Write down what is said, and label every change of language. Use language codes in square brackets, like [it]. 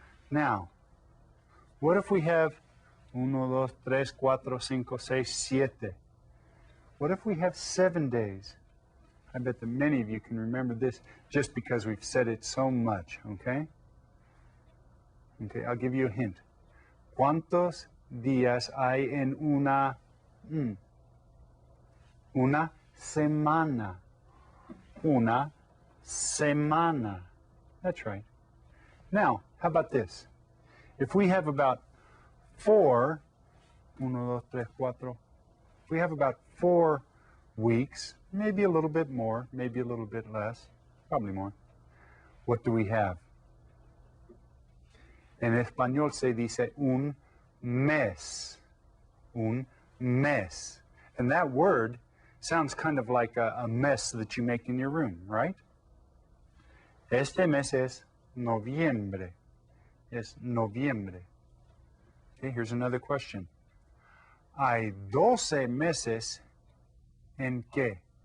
[en] Now, what if we have 1, 2, 3, 4, 5, 6, 7? What if we have 7 days? I bet that many of you can remember this just because we've said it so much, okay? Okay, I'll give you a hint. [es] ¿Cuántos días hay en una semana? Una semana. [en] That's right. Now, how about this? If we have about 4, 1, 2, 3, 4, if we have about 4 weeks, maybe a little bit more, maybe a little bit less, probably more, what do we have? [es] En español se dice un mes. Un mes. [en] And that word sounds kind of like a mess that you make in your room, right? [es] Este mes es noviembre. Es noviembre. [en] Okay, here's another question. [es] ¿Hay 12 meses en qué?